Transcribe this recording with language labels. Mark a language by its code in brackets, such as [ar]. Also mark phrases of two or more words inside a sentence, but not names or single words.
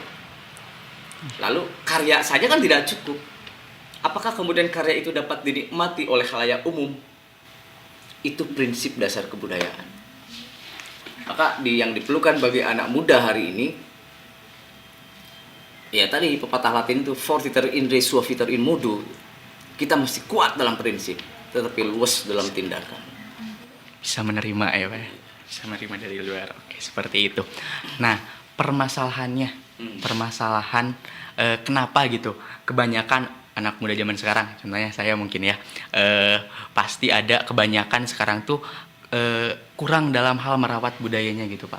[id] Lalu karya saja kan tidak cukup. Apakah kemudian karya itu dapat dinikmati oleh khalayak umum? Itu prinsip dasar kebudayaan. Maka yang diperlukan bagi anak muda hari ini, ya tadi pepatah Latin itu [la] fortiter in re suaviter in modo. [id] Kita mesti kuat dalam prinsip, tetapi luas dalam tindakan. Bisa menerima ya Pak, bisa menerima dari luar. Oke, seperti itu. Nah, permasalahan kenapa gitu kebanyakan anak muda zaman sekarang, contohnya saya mungkin ya, pasti ada kebanyakan sekarang tuh kurang dalam hal merawat budayanya gitu Pak.